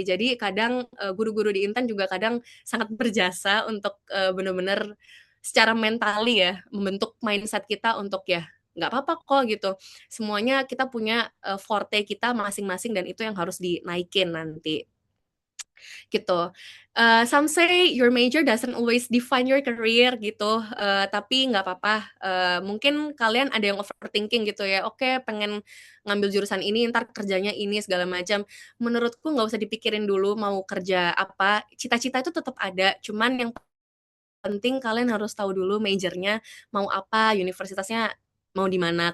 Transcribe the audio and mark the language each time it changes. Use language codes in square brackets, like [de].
[id] Jadi kadang guru-guru di Intan juga kadang sangat berjasa untuk benar-benar secara mentali ya membentuk mindset kita untuk ya nggak apa-apa kok gitu. Semuanya kita punya forte kita masing-masing dan itu yang harus dinaikin nanti gitu. [en] Some say your major doesn't always define your career gitu, [id] tapi nggak apa-apa. Mungkin kalian ada yang overthinking gitu ya. Oke, pengen ngambil jurusan ini, ntar kerjanya ini segala macam. Menurutku nggak usah dipikirin dulu mau kerja apa. Cita-cita itu tetap ada. Cuman yang penting kalian harus tahu dulu majornya mau apa, universitasnya mau di mana.